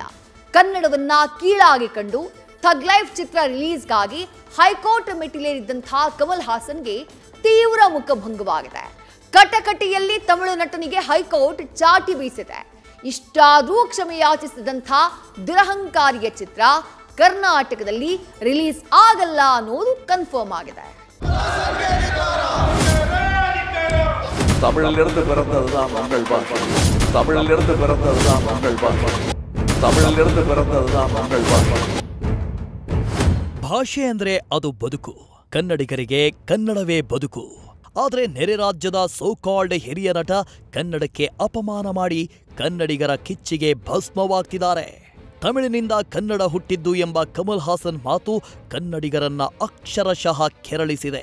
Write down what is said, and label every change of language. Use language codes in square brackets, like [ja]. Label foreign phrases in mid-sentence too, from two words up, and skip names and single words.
[kn] ಕನ್ನಡವನ್ನ ಕೀಳಾಗಿ ಕಂಡು ಥಗ್ ಲೈಫ್ ಚಿತ್ರ ರಿಲೀಸ್ಗಾಗಿ ಹೈಕೋರ್ಟ್ ಮೆಟ್ಟಿಲೇರಿದ್ದಂತಹ ಕಮಲ್ ಹಾಸನ್ಗೆ ತೀವ್ರ ಮುಖಭಂಗವಾಗಿದೆ. ಕಟಕಟಿಯಲ್ಲಿ ತಮಿಳು ನಟನಿಗೆ ಹೈಕೋರ್ಟ್ ಚಾಟಿ ಬೀಸಿದೆ. ಇಷ್ಟಾದರೂ ಕ್ಷಮೆಯಾಚಿಸಿದಂಥ ದುರಹಂಕಾರಿಯ ಚಿತ್ರ ಕರ್ನಾಟಕದಲ್ಲಿ ರಿಲೀಸ್ ಆಗಲ್ಲ ಅನ್ನೋದು ಕನ್ಫರ್ಮ್ ಆಗಿದೆ. [ta] தமிழிலிருந்து பிறந்ததுதான் மங்கள் பாஷை. தமிழிலிருந்து பிறந்ததுதான் மங்கள் பாஷை. தமிழிலிருந்து பிறந்ததுதான் மங்கள் பாஷை. [kn] ಭಾಷೆ ಅಂದ್ರೆ ಅದು ಬದುಕು. ಕನ್ನಡಿಗರಿಗೆ ಕನ್ನಡವೇ ಬದುಕು. ಆದರೆ ನೆರೆ ರಾಜ್ಯದ ಸೋಕಾಲ್ಡ್ ಹಿರಿಯ ನಟ ಕನ್ನಡಕ್ಕೆ ಅಪಮಾನ ಮಾಡಿ ಕನ್ನಡಿಗರ ಕಿಚ್ಚಿಗೆ ಭಸ್ಮವಾಗ್ತಿದ್ದಾರೆ. ತಮಿಳಿನಿಂದ ಕನ್ನಡ ಹುಟ್ಟಿದ್ದು ಎಂಬ ಕಮಲ್ ಹಾಸನ್ ಮಾತು ಕನ್ನಡಿಗರನ್ನ ಅಕ್ಷರಶಃ ಕೆರಳಿಸಿದೆ.